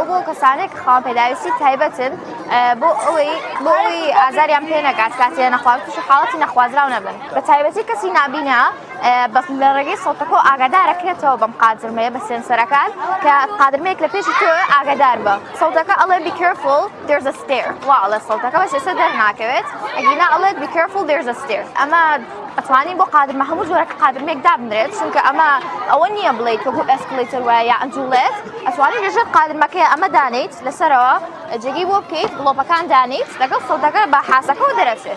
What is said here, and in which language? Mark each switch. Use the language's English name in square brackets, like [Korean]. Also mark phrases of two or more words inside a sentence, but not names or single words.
[Central Kurdish] بۆ کەسانێک خاوەن پێداویستی تایبەتن بۆ ئەوەی ئازاریان پێ نەکات کاتێ نەخواز تووشی حاڵەتی نەخوازراو نەبن بە تایبەتی کەسی نابینە لە ڕێگەی سەوتەکە و ئاگادارەکرێتەوە بەم قادرمەیە بە سێنسەرەکان کە قادرمەیەک لە پێشی تۆ ئاگادار بە سەوتەکە ئەڵێ [English] be careful there's a stair [Central Kurdish] وا ئەڵێ سەوتەکە بەس ئێستا دەرناکەوێت ئەگینا ئەڵێت [English] be careful there's a stair [Central Kurdish] ئەمە ئەتوانین بۆ قادرمە هەموو جۆرەکە قادرمەیەک دابنرێت چونکە ئەمە ئەوە نییە بڵێیت وەکو ئەسکلێتەر وایە یا ئەنجوڵێت ئەتوانین لەژێر قادرمەکەی ئەمە دانیت لەسەرەوە جێگەی بۆ بکەیت گڵۆپەکان دانیت لەگەڵ سەوتەکە بە حاسەکەەوە دەرەچێت